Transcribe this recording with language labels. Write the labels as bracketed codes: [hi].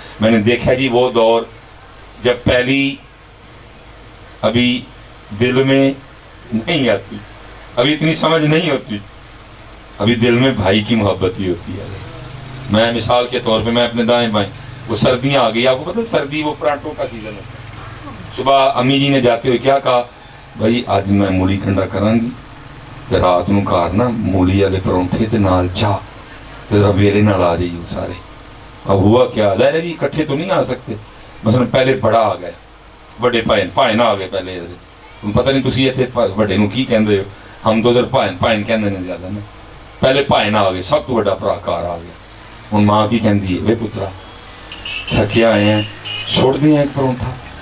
[ur] میں نے دیکھا جی وہ دور جب پہلی ابھی دل میں نہیں آتی, ابھی اتنی سمجھ نہیں ہوتی, ابھی دل میں بھائی کی محبت ہی ہوتی ہے. میں مثال کے طور پہ میں اپنے دائیں بائیں, وہ سردیاں آ گئی, آپ کو پتہ ہے سردی وہ پرانٹوں کا سیزن ہوتا ہے, صبح امی جی نے جاتے ہوئے کیا کہا, [pa] بھائی آج میں مولی کنڈا کراں گی تے رات نو گھر نا مولی والے پرونٹھے تے نال چاہ تے ذرا ویلے نال آ جائیو سارے. [ur] اب ہوا کیا, ظاہر ہے جی اکٹھے تو نہیں آ سکتے, مثلا پہلے بڑا آ گیا, بڑے پائن آ گئے پہلے. [pa] پتہ نہیں تسی اتنے بڑے نو کی کہندے ہو, ہم تو ادھر پائن کہندے نے زیادہ نا. پہلے پائن آ گئے, سب تو بڑا بھرا کار آ گیا. ہوں ماں کی کہندی ہے, وے پترا تھکے آئے ہیں چھوڑ دیں ایک پرونٹھا.